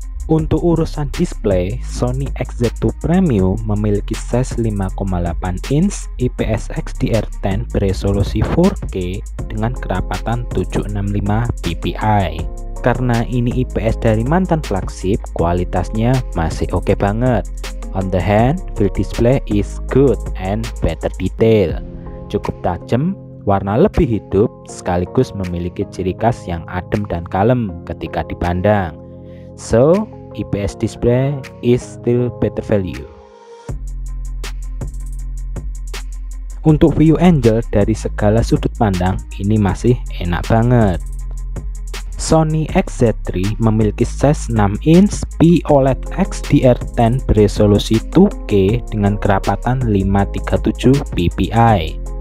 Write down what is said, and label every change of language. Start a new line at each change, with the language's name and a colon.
Indonesian: Untuk urusan display, Sony XZ2 Premium memiliki size 5,8 inch IPS XDR10 beresolusi 4K dengan kerapatan 765 ppi. Karena ini IPS dari mantan flagship, kualitasnya masih oke banget.
English: On the hand, feel display is good and better detail.
Indonesian: Cukup tajam, warna lebih hidup, sekaligus memiliki ciri khas yang adem dan kalem ketika dipandang.
English: So, IPS display is still better value.
Indonesian: Untuk view angle dari segala sudut pandang, ini masih enak banget. Sony XZ3 memiliki size 6 inch POLED XDR10 beresolusi 2K dengan kerapatan 537 ppi.